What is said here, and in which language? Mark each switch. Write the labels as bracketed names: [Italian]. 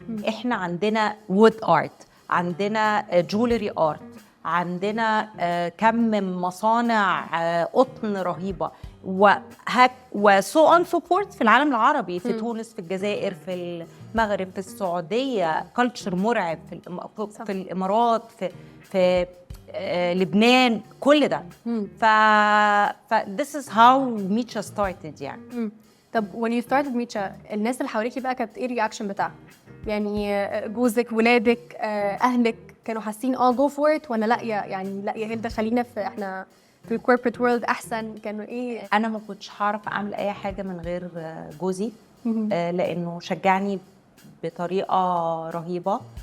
[Arabic] احنا عندنا وود ارت، عندنا جولري ارت، عندنا كم مصانع قطن رهيبه وسو اون سبورت في العالم العربي، في تونس، في الجزائر، في المغرب، في السعوديه، كلتشر مرعب في الامارات، في لبنان، كل ده. [English] ف this is how Micha started [Arabic] يعني. طب [English] when you started [Arabic] ميتشا، الناس اللي حواليكي بقى كانت ايه الرياكشن بتاعها؟ يعني جوزك، ولادك، اهلك كانوا حاسين [English] go for it [Arabic] ولا لا يعني لا يا هلدا خلينا في احنا في الكوربريت وورلد احسن؟ كانوا ايه؟ انا ما كنتش هعرف اعمل اي حاجه من غير جوزي، لانه شجعني بطريقه رهيبه.